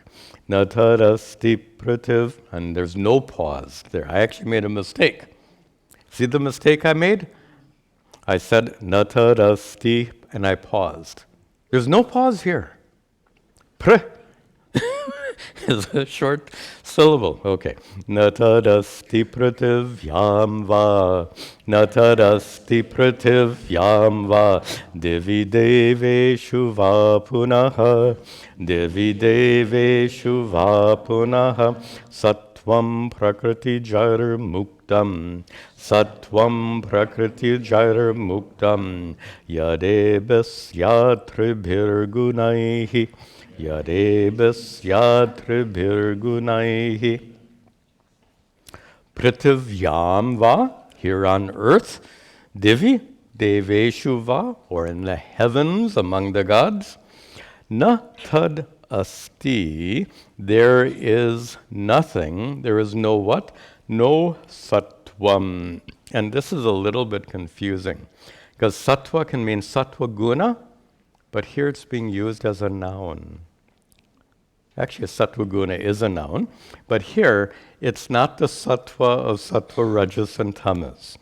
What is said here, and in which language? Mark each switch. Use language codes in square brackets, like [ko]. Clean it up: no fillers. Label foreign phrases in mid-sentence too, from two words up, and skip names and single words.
[sa] Natadasti prativ, [en] and there's no pause there. I actually made a mistake. See the mistake I made? I said natadasti, and I paused. There's no pause here. Pr is a short syllable. Okay. [sa] Natadasti prativyam va. Natadasti prativyam va. Divi deveshu va punaha. Divi deveshu va punaha. Sattvam prakriti jair muktam. Sattvam prakriti jair muktam. Yadebas yatribhir gunaihi. Yadebas yatribhir gunaihi. Prativyam va, [en] here on earth. [sa] Divi, deveshu va, [en] or in the heavens among the gods. [sa] Na tad asti, [en] there is nothing, there is no what? No sattvam. And this is a little bit confusing, because sattva can mean [sa] sattva guna, [en] but here it's being used as a noun. Actually, [sa] sattva guna [en] is a noun, but here it's not the sattva of sattva, rajas, and tamas.